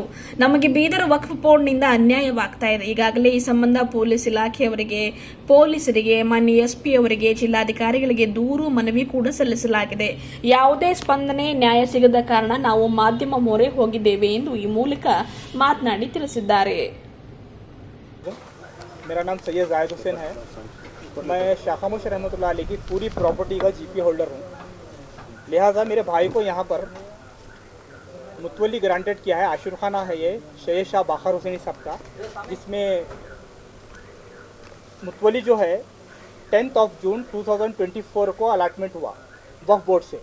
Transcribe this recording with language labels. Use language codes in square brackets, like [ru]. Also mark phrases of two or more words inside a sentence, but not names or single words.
[kn] ನಮಗೆ ಬೀದರ್ ವಕ್ಫ್ ಬೋರ್ಡ್ನಿಂದ ಅನ್ಯಾಯವಾಗ್ತಾ ಇದೆ. ಈಗಾಗಲೇ ಈ ಸಂಬಂಧ ಪೊಲೀಸ್ ಇಲಾಖೆಯವರಿಗೆ, ಪೊಲೀಸರಿಗೆ, ಮಾನ್ಯ SP ಅವರಿಗೆ, ಜಿಲ್ಲಾಧಿಕಾರಿಗಳಿಗೆ ದೂರು ಮನವಿ ಕೂಡ ಸಲ್ಲಿಸಲಾಗಿದೆ. ಯಾವುದೇ ಸ್ಪಂದನೆ, ನ್ಯಾಯ ಸಿಗದ ಕಾರಣ ನಾವು ಮಾಧ್ಯಮ ಮೊರೆ ಹೋಗಿದ್ದೇವೆ ಎಂದು ಈ ಮೂಲಕ ಮಾತನಾಡಿ ತಿಳಿಸಿದ್ದಾರೆ. [hi] मेरा नाम सैयद जायद हुसैन है। मैं शाखामुश [ar] رحمة الله عليه [hi] की पूरी प्रॉपर्टी का [en] GP holder [hi] हूँ। लिहाजा मेरे भाई को यहाँ पर मुतवली ग्रांटेड किया है। आशूर खाना है ये शहीद शाह बाकर हुसैनी साहब का, जिसमें मुतवली जो है 10 जून 2024 को अलाटमेंट हुआ वक्फ बोर्ड से।